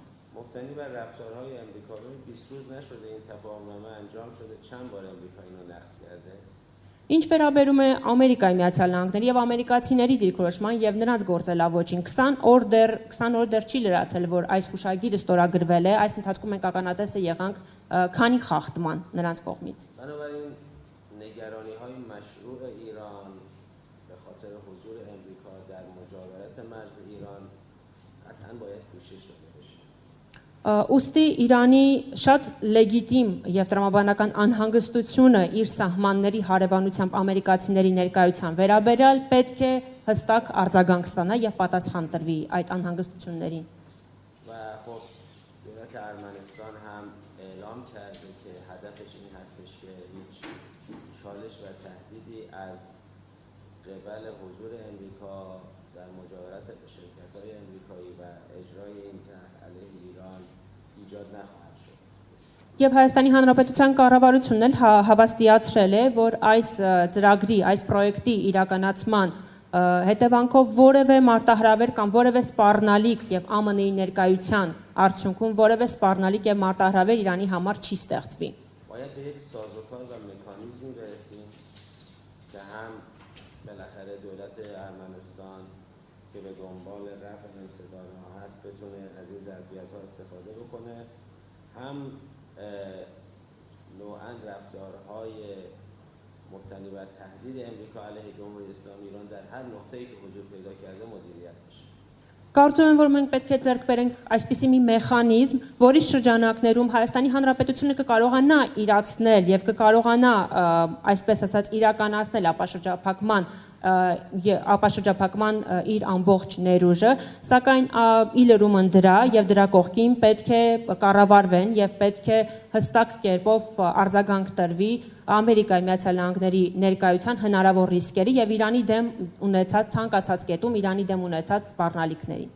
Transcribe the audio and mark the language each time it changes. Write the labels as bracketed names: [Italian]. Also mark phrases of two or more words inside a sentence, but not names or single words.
[Persian] مبتنی بر رفتارهای امریکایی 20 روز نشده این تفاهمنامه انجام شده چند بار امریکا اینو نقض کرده. [Armenian] Ինչ վերաբերում է Ամերիկայի Միացյալ Նահանգների եւ ամերիկացիների դիրքորոշման եւ նրանց գործելավոճին 20 օր դեռ չի լրացել, որ այս հուշագիրը ստորագրվել է, այս ընթացքում մենք ականատեսը եղանք քանի խախտման նրանց կողմից։ [Persian] بنابراین نگرانی‌های مشروع ایران به خاطر حضور امریکا در مجاورت مرز ایران قطعاً باید پوشش داده بشه. [Armenian] Ոստի Իրանի շատ լեգիտիմ եւ տրամաբանական անհանգստությունը իր սահմանների հարևանությամբ ամերիկացիների ներկայության վերաբերյալ պետք է հստակ արձագանք ստանա եւ պատասխան տրվի այդ անհանգստություններին։ [Persian] و خب دولت ارمنستان هم اعلام کرده که هدفش این هستش که هیچ چالش و تهدیدی از قبل حضور امریکا در مجاورت شرکت‌های امریکایی و اجرای این طرح علیه ایران ایجاد نخواهد شد. [Armenian] Եվ Հայաստանի Հանրապետության կառավարությունն էլ հավաստիացրել է, որ այս ծրագրի, այս պրոյեկտի իրականացման հետևանքով որևէ մարտահրավեր կամ որևէ սպառնալիք եւ ԱՄՆ-ի ներկայության արդյունքում որևէ սպառնալիք եւ մարտահրավեր Իրանի համար չի ստեղծվի։ [Persian] باید به یک سازوکار و مکانیزمی برسیم که هم بالاخره دولت ارمنستان که به دنبال رفع انصدادها هست بتونه از این ظرفیت‌ها استفاده بکنه، هم نوعاً رفتارهای مبتنی بر تهدید امریکا علیه جمهوری اسلامی ایران در هر نقطه‌ای که حضور پیدا کرده مدیریت بشه. [Armenian] Կարծում եմ, որ մենք պետք է ձեռք բերենք այսպիսի մի մեխանիզմ, որի շրջանակներում Հայաստանի Հանրապետությունը կկարողանա իրացնել եւ կկարողանա, այսպես ասած, իրականացնել ապաշրջափակման իր ամբողջ ներուժը, սակայն ի լրումն դրա եւ դրա կողքին պետք է կառավարվեն եւ պետք է հստակ կերպով արձագանք տրվի Ամերիկայի Միացյալ Նահանգների ներկայության հնարավոր ռիսկերի եւ Իրանի դեմ ունեցած ցանկացած կետում Իրանի դեմ ունեցած սպառնալիքների։